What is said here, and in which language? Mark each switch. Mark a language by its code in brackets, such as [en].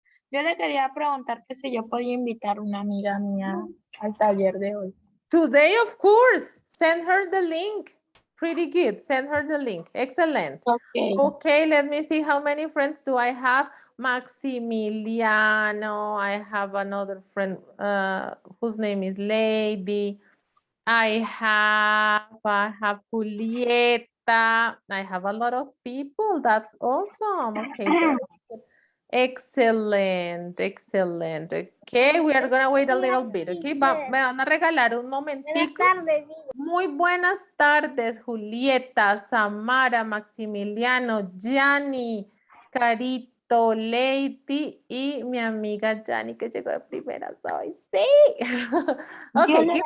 [es] yo le quería preguntar que si yo podía invitar a una amiga mía al taller de hoy. [en] Today, of course, send her the link. Pretty good. Send her the link. Excellent. Okay. Okay, let me see how many friends do I have. Maximiliano. I have another friend whose name is Lady. I have Julieta. I have a lot of people. That's awesome. Okay, very good. Excellent, excellent. Okay, we are gonna wait a little bit. [es] Okay, me van a regalar un momentico. Muy buenas tardes, Julieta, Samara, Maximiliano, Gianni, Carito, Lady y mi amiga Gianni que llegó de primeras hoy. Sí. Dios [en] Ok, [es] le ¿qué voy a